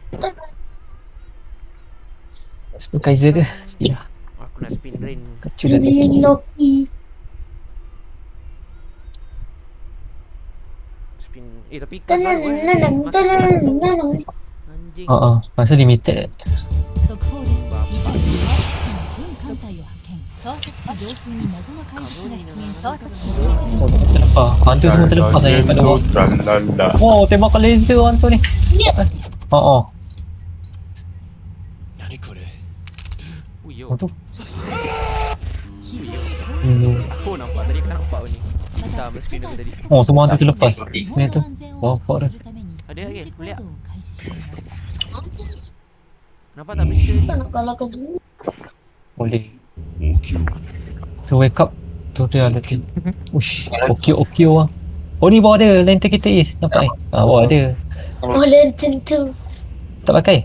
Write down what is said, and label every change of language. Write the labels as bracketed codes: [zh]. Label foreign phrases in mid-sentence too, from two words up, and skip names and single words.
[ms] Spin Kaiser ke? Spin lah. Aku nak spin rain. Julian. Julian Loki. Spin. Tapi kas baru Tenang. Anjing. Masa limited. [ja] 速報です。バッバ軍艦隊を派遣。川崎市上空に謎の怪物が出現し、川崎市 [ms] Oh, terlepas. Hantu semua terlepas saya kat bawah. Oh, tembakan laser hantu ni. Oh. Oh, yo. Hantu. [ja] 非常に [ms] Aku nampak tadi, aku tak nampak ni. Hitam screen aku tadi. Oh, semua hantu terlepas. [ja] 日 [ms] Ni [ja] 本 [ms] tu. [ja] の安全 [ms] Wah, [ja] を [ms] fuck [ja] 確保 [ms] dah. [ja] するために [ms] Ada lagi? [ja] 軍事行 [ms] Boleh tak? [ja] 動を開始しています。 [ms] Nampak tak berita ni? Tak nak kalahkan dulu. [en] Boleh. So wake up. [ms] Tu dia nanti. Ush. Okio lah. Oh ni bawah ada lantern kita Is. Nampak bawah ada. Oh, lantern tu. Tak pakai?